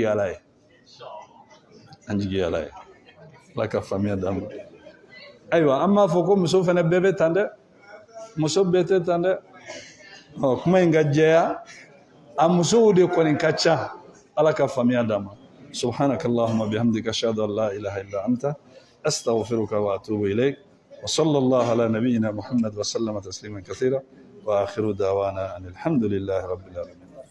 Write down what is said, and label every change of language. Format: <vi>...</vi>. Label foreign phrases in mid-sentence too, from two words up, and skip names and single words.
<bm>ala ye an jigi ye ala ye ala ka faamuya d'an ma ayiwa an b'a fɔ ko muso fana bɛɛ bɛ tan dɛ muso bɛɛ tɛ tan dɛ kuma in ka jɛya a musow de kɔni ka ca ala ka faamuya d'an ma</bm> <ar>سبحانك اللهم وبحمدك أشهد أن لا إله إلا أنت أستغفرك وأتوب إليك وصلى الله على نبينا محمد وسلم تسليما كثيرا وآخر دعوانا أن الحمد لله رب العالمين</ar>